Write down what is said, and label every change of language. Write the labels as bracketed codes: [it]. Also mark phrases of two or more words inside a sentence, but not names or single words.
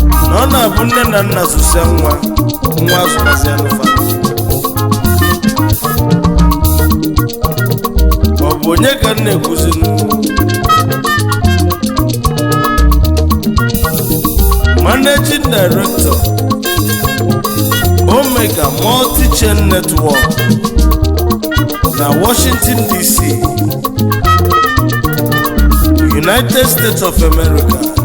[ig] Na ọ na-abụ nne na nna zụsịa nwa, nwa azụbazịa n'ụfa. Ọ bụ onye ka m na-ekwuzi nụ? [en] Managing Director, [ig] Omega Multi-Chain Network na Washington, D C, United States of America.